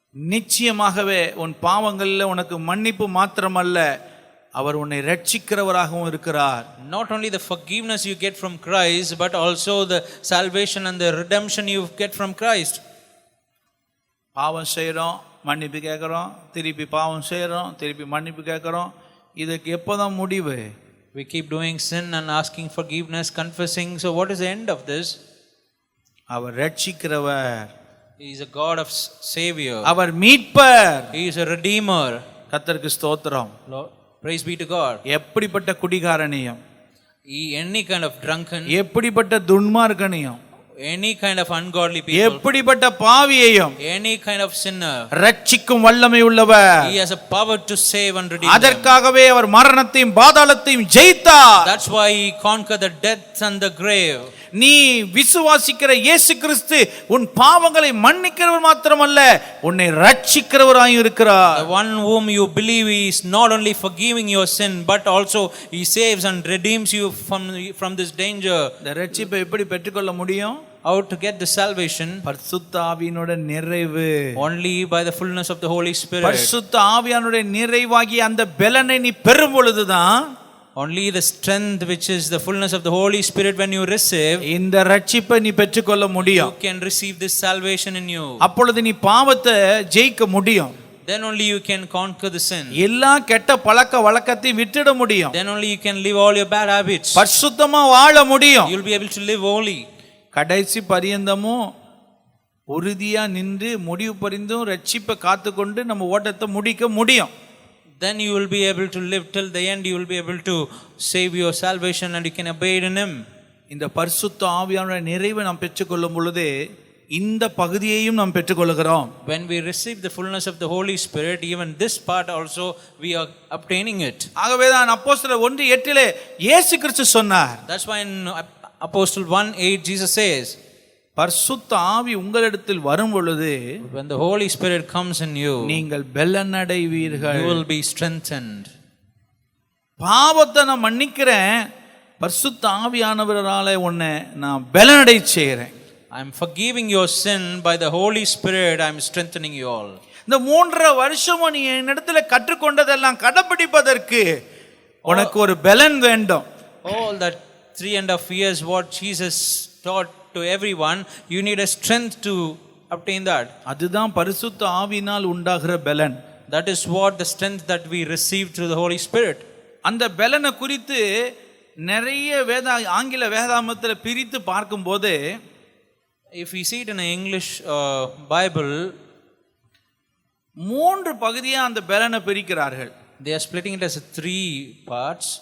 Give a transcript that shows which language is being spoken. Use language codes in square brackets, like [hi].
[ta] நிச்சயமாகவே உன் பாவங்களில் உனக்கு மன்னிப்பு மாத்திரமல்ல, அவர் உன்னை ரட்சிக்கிறவராகவும் இருக்கிறார். [en] not only the forgiveness you get from Christ, but also the salvation and the redemption you get from Christ. [ta] பாவம் செய்கிறோம், மன்னிப்பு கேட்குறோம், திருப்பி பாவம் செய்கிறோம், திருப்பி மன்னிப்பு கேட்குறோம். இதுக்கு எப்போதான் முடிவு? [en] We keep doing sin and asking forgiveness, confessing. So what is the end of this? [ta] Our ரட்சிக்கிறவர். [en] He is a God of Savior. [ta] அவர் மீட்பர். [en] He is a Redeemer. [ta] கர்த்தருக்கு ஸ்தோத்திரம். [en] Lord, praise be to God. [ta] எப்படிப்பட்ட குடிகாரனையும், [en] Any kind of drunken, [ta] எப்படிப்பட்ட துன்மார்க்கனையும், [en] any kind of ungodly people, [ta] எப்படிப்பட்ட பாவியையும் [en] any kind of sinner, [ta] ரட்சிக்கும் வல்லமை உள்ளவர். [en] He has a power to save and redeem them. [ta] அதற்காகவே அவர் மரணத்தையும் பாதாளத்தையும் ஜெயித்தார். [en] That's why He conquered the death and the grave. [ta] நீ விசுவாசிக்கிற இயேசு கிறிஸ்து உன் பாவங்களை மன்னிக்கிறவர் மாத்திரமல்ல, உன்னை ரட்சிக்கிறவராயும் இருக்கிறார். [en] The one whom you believe, He is not only forgiving your sin, but also He saves and redeems you from this danger. [ta] இந்த ரட்சிப்பை எப்படி பெற்றுக்கொள்ள முடியும்? [en] How to get the salvation? [ta] பரிசுத்த ஆவியினுடைய நிறைவு. [en] Only by the fullness of the Holy Spirit. [ta] பரிசுத்த ஆவியானுடைய நிறைவாகிய அந்த பலனை நீ பெறும் பொழுதுதான், [en] only the strength which is the fullness of the Holy Spirit, when you receive, [ta] இந்த ரட்சிப்பை நீ பெற்றுக்கொள்ள முடியும். [en] you can receive this salvation in you. [ta] அப்பொழுது நீ பாவத்தை ஜெயிக்க முடியும். [en] Then only you can conquer the sin. [ta] எல்லா கெட்ட பழக்க வழக்கத்தை விட்டுட முடியும். [en] Then only you can leave all your bad habits. [ta] பரிசுத்தமா வாழ முடியும். [en] You'll be able to live holy. [ta] கடைசி பரியந்தமும் உறுதியா நின்று முடிவு பரிந்தும் ரட்சிப்பை காத்துக்கொண்டு நம்ம ஓட்டத்தை முடிக்க முடியும். [en] Then you will be able to live till the end. You will be able to save your salvation and you can abide in Him. [ta] இந்த பரிசுத்த ஆவியானுடைய நிறைவை நாம் பெற்றுக்கொள்ளும் பொழுது இந்த பகுதியையும் நாம் பெற்றுக்கொள்கிறோம். [en] When we receive the fullness of the Holy Spirit, even this part also we are obtaining it. [ta] ஆகவே தான் அப்போஸ்தலர் 1:8 இயேசு கிறிஸ்து சொன்னார். [en] That's why in Apostle 1:8 Jesus says, [ta] பரிசுத்த ஆவி உங்களிடத்தில் வரும் பொழுது, [en] when the Holy Spirit comes in you, [ta] நீங்கள் பலனடைவீர்கள். [en] you will be strengthened. [ta] பாவத்தை நான் மன்னிக்கிறேன், பரிசுத்த ஆவியானவரால உன்னை நான் பலனடை செய்கிறேன். [en] I am forgiving your sin by the Holy Spirit. I am strengthening you all. [ta] இந்த 3.5 வருஷமும் நீ என்னிடத்துல கற்றுக்கொண்டதெல்லாம் கடைபிடிப்பதற்கு உனக்கு ஒரு பலன் வேண்டும். [en] All that 3.5 years what Jesus taught to everyone, you need a strength to obtain that. [ta] அதுதான் பரிசுத்த ஆவியினால் உண்டாகிற பலன். [en] That is what the strength that we receive through the Holy Spirit. [ta] அந்த பலனை குறித்து நிறைய ஆங்கில வேதாகமத்தில் பிரித்து பார்க்கும்போது, [en] if we see it in an English Bible, [ta] மூன்று பகுதியா அந்த பலனை பிரிக்கிறார்கள். [en] They are splitting it as three parts: